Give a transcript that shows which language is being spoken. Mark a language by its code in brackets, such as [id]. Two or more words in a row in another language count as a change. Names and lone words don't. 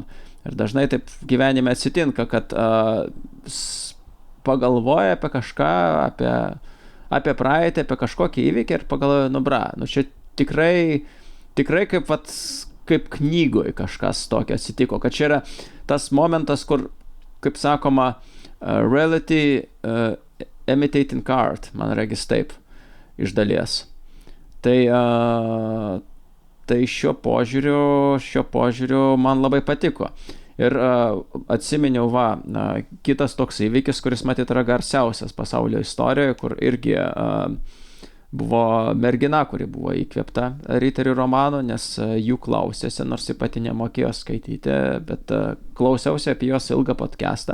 [lt] Ir dažnai taip gyvenime atsitinka, kad pagalvoja apie kažką, apie praeitį, apie kažkokį įvykį ir pagalvoja, čia tikrai kaip knygoje kažkas tokio atsitiko, kad čia yra tas momentas, kur, kaip sakoma, [en] reality imitating art, [lt] man regis taip, iš dalies. Tai šiuo požiūriu man labai patiko. Ir atsiminiau, kitas toks įvykis, kuris matyt yra garsiausias pasaulio istorijoje, kur irgi buvo mergina, kuri buvo įkvėpta riterių romanų, nes jų klausėsi, nors ji pati nemokėjo skaityti, bet klausiausi apie jos ilgą podcastą.